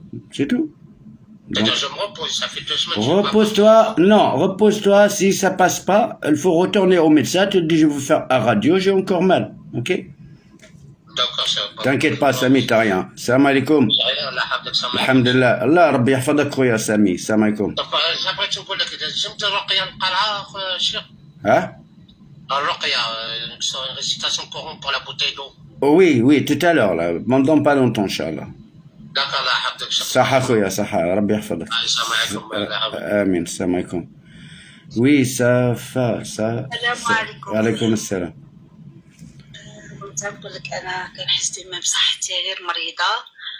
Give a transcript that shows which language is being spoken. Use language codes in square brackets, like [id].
[fr] C'est tout. Donc, je me repose, ça fait 2 semaines. Repose-toi, non, repose-toi, si ça passe pas, il faut retourner au médecin, tu te dis je vais vous faire un radio, j'ai encore mal, ok? D'accord, c'est bon. T'inquiète pas Sami, t'as rien. [ar] Salam alaikum. [fr] Rien, [ar] Allah يحفظك سامع. Alhamdulillah. Allah ربي يحفظك خويا سامي. Salam alaikum. طب بغيت نقول لك إذا جبت الرقية نقرأها أخويا الشيخ. [fr] Hein? [ar] الرقية [fr] une récitation courante pour la bouteille d'eau. Oui, tout à l'heure là. Pendant pas longtemps, Inch'Allah. D'accord, [ar] الله يحفظك شكرا. صحة خويا صحة. ربي يحفظك. السلام عليكم. الله يحفظك. آمين. Salam alaikum. [fr] Oui, ça. [ar] السلام عليكم. وعليكم السلام. كنت نقول لك انا كنحس ديما بصحتي غير مريضه.